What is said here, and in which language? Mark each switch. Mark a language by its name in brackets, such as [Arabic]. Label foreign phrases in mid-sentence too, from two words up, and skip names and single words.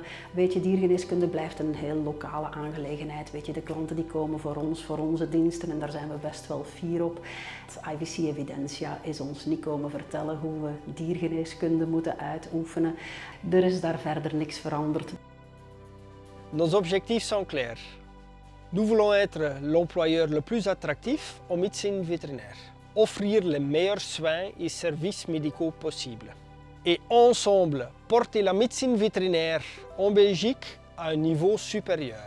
[Dutch] Weet je, diergeneeskunde blijft een heel lokale aangelegenheid. Weet je, de klanten die komen voor ons, voor onze diensten en daar zijn we best wel fier op. IVC Evidentia is ons niet komen vertellen hoe we diergeneeskunde moeten uitoefenen. Er is daar verder niks veranderd. [French] Nos objectifs sont clairs. Nous voulons être l'employeur le plus attractif en médecine vétérinaire, offrir les meilleurs soins et services médicaux possibles. Et ensemble, porter la médecine vétérinaire en Belgique à un niveau supérieur.